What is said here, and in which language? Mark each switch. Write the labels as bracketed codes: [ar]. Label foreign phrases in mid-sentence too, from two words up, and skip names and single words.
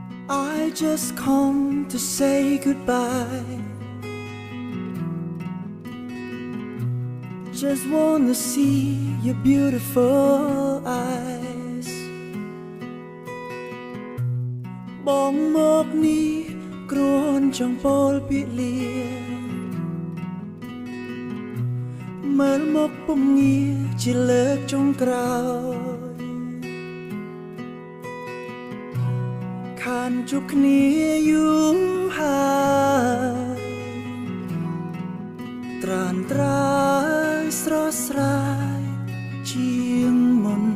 [en] I just come to say goodbye. Just wanna see your beautiful eyes. [km] បងមកនេះគ្រាន់ចង់ពោលពាក្យលាមើលមកពុំងាជាលើកចុងក្រោយ ខានជួបគ្នាយូរហើយត្រានត្រើយស្រស់ស្រាយជាងមុ